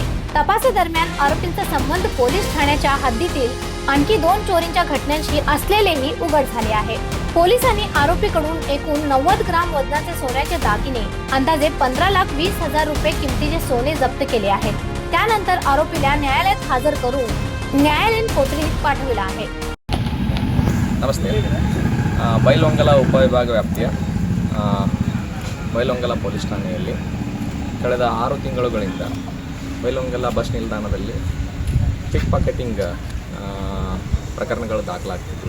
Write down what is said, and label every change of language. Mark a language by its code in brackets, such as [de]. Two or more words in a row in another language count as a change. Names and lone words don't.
[mr] तपासादरम्यान आरोपींचा संबंध पोलीस ठाण्याच्या हद्दीतील आणखी 2 चोरींच्या घटनांशी असलेलेही उघड झाले आहे। पोलिसांनी आरोपीकडून एकूण 90 ग्राम वजनाचे सोन्याचे दागिने, अंदाजे 15,20,000 रुपये किमतीचे सोने जप्त केले आहेत। त्यानंतर आरोपीला न्यायालयात हजर करून न्यायालयीन कोठडीत पाठविला आहे। [kn] ನಮಸ್ತೆ। ಬೈಲಹೊಂಗಲ ಉಪವಿಭಾಗ ವ್ಯಾಪ್ತಿಯ ಬೈಲಹೊಂಗಲ ಪೊಲೀಸ್ ಠಾಣೆಯಲ್ಲಿ ಕಳೆದ 6 ತಿಂಗಳುಗಳಿಂದ ಬೈಲಹೊಂಗಲ ಬಸ್ ನಿಲ್ದಾಣದಲ್ಲಿ [en] pick pocketing [kn] ಪ್ರಕರಣಗಳು ದಾಖಲಾಗ್ತಿದ್ವು।